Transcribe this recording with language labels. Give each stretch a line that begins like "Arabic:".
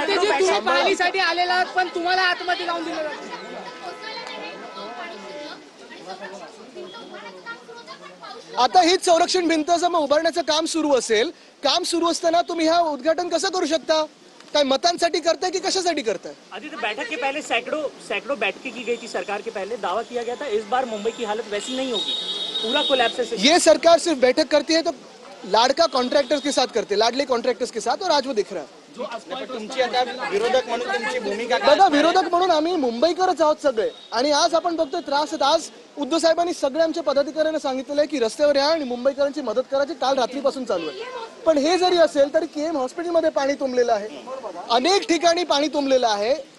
Marathi: तुम्ही पाणीसाठी आलेला पण तुम्हाला आतमध्ये लावून दिलं. आता हीच संरक्षण भिंत जर मग उभारण्याचं काम सुरू असेल, काम सुरू असताना तुम्ही हा उद्घाटन कसं करू शकता? काय मतांसाठी करताय की कशासाठी करताय?
Hindi: आदित्य, बैठक के पहले सैकड़ों बैठकें की गई थी सरकार के पहले, दावा किया गया था इस बार मुंबई की हालत वैसी नहीं होगी, पूरा कोलैप्स है. ये सरकार सिर्फ बैठक करती है तो लाड़का कॉन्ट्रैक्टर्स के साथ करते, लाडले कॉन्ट्रैक्टर्स के साथ, और आज वो दिख रहा है.
Marathi: तुमची आता विरोधक म्हणून तुमची भूमिका काय? बघा, विरोधक म्हणून आम्ही मुंबईकरच आहोत सगळे, आणि आज आपण बघतोय त्रास आहेत. आज उद्धव साहेबांनी सगळ्या आमच्या पदाधिकाऱ्यांना सांगितलेलं आहे की रस्त्यावर या आणि मुंबईकरांची मदत करायची, काल रात्रीपासून चालू आहे. पण हे जरी असेल तरी KM हॉस्पिटलमध्ये पाणी तुंबलेलं आहे, अनेक ठिकाणी पाणी तुंबलेलं आहे.